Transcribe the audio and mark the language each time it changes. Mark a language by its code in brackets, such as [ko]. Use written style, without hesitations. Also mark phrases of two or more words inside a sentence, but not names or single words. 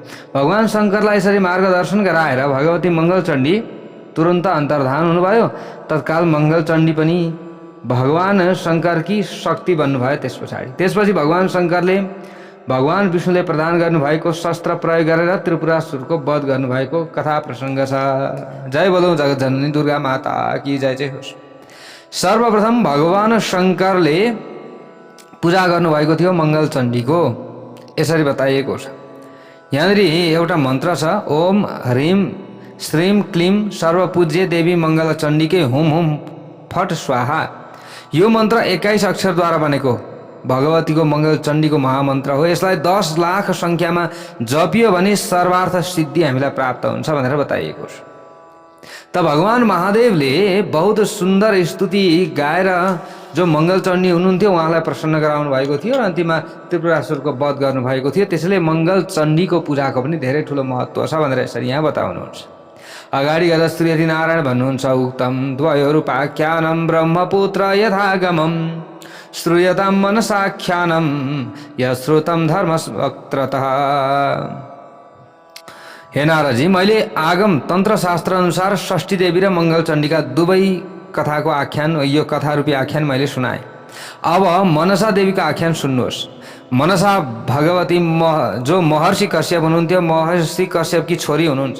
[ne] भगवान शङ्करलाई यसरी मार्गदर्शन गराएर भगवती मङ्गलचण्डी तुरन्त अन्तर्धान हुनुभयो। तत्काल मङ्गलचण्डी पनि भगवान शङ्करकी शक्ति बन्नुभयो। त्यसपछि भगवान शङ्करले भगवान विष्णुले प्रदान गर्नुभएको शस्त्र प्रयोग गरेर त्रिपुरासुरको वध गर्नुभएको कथा प्रसङ्ग छ। जय बोलौँ जगत जननी दुर्गा [hi] माता की जय [ne] जय होस्। सर्वप्रथम भगवान शङ्करले पूजा गर्नुभएको थियो मङ्गलचण्डीको। यसरी बताइएको छ। यहाँनिर एउटा मन्त्र छ, [sa] ओम ह्रीम श्रीम क्लीम सर्वपूज्य देवी मङ्गलचण्डीकै हुम हुम फट स्वाहा। [ne] यो मन्त्र 21 अक्षरद्वारा बनेको भगवतीको मङ्गलचण्डीको महामन्त्र हो। यसलाई 10 लाख सङ्ख्यामा जपियो भने सर्वार्थ सिद्धि हामीलाई प्राप्त हुन्छ भनेर बताइएको छ। त भगवान महादेवले बहुत सुन्दर स्तुति गाएर जो मङ्गलचण्डी हुनुहुन्थ्यो उहाँलाई प्रसन्न गराउनु भएको थियो र अन्तिममा त्रिपुरासुरको वध गर्नुभएको थियो। त्यसैले मङ्गलचण्डीको पूजाको पनि धेरै ठुलो महत्त्व छ भनेर यसरी यहाँ बताउनुहुन्छ। अगाडि गएर श्री हरिनारायण भन्नुहुन्छ, [sa] उक्तम द्वयोरुपाख्यानं ब्रह्मपुत्र यथागमम् श्रूयतां मनसाख्यानं यश्रुतं धर्मवक्त्रतः। [ne] हे नारदजी, मैले आगम तन्त्र शास्त्र अनुसार षष्ठी देवी र मङ्गल चण्डीका दुवै कथाको आख्यान, यो कथा रूपी आख्यान मैले सुनाएँ। अब मनसा देवीको आख्यान सुन्नुहोस्। मनसा भगवती जो महर्षि कश्यप हुनुहुन्थ्यो, महर्षि कश्यपकी छोरी हुनुहुन्छ।